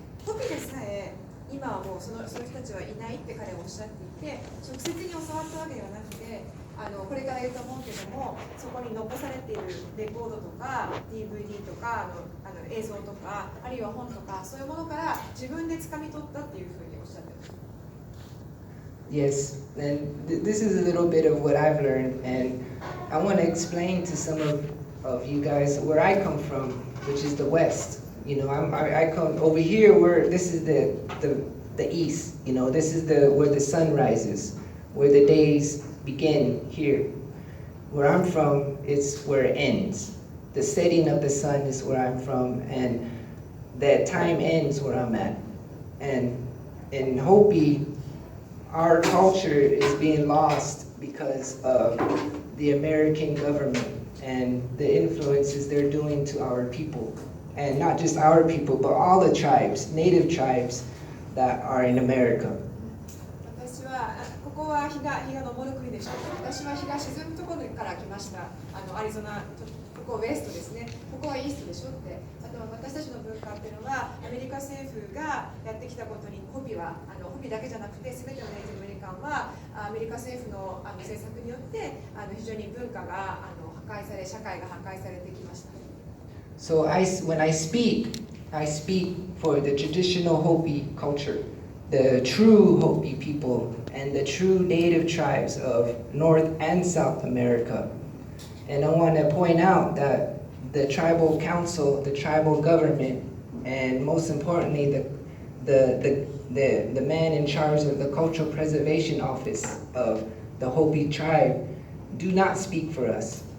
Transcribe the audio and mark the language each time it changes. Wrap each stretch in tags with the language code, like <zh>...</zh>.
<ja>ホピでさえ今はもうその人たちはいないって彼はおっしゃっていて、直接に教わったわけではなくて、これから言うと思うけども、そこに残されているレコードとか DVD とか映像とか、あるいは本とか、そういうものから自分で掴み取ったっていうふうにおっしゃってます。</ja> <en>Yes, and this is a little bit of what I've learned, and I want to explain to some of you guys where I come from, which is the West. You know, I come over here where this is the East. You know, this is where the sun rises, where the days begin here. Where I'm from, it's where it ends. The setting of the sun is where I'm from, and that time ends where I'm at. And in Hopi, our culture is being lost because of the American government and the influences they're doing to our people. And not just our people, but all the tribes, native tribes that are in America.</en> <ja>私はここは日が昇る国でしょう。私は日が沈むところから来ました。アリゾナ、ここウエストですね。ここはイーストでしょって。あとは私たちの文化っていうのはアメリカ政府がやってきたことにホピだけじゃなくて全てのネイティブアメリカンはアメリカ政府の政策によって非常に文化が破壊され、社会が破壊されてきました。</ja> <en>So when I speak for the traditional Hopi culture, the true Hopi people and the true native tribes of North and South America. And I want to point out that the tribal council, the tribal government, and most importantly, the man in charge of the Cultural Preservation Office of the Hopi tribe do not speak for us.</en>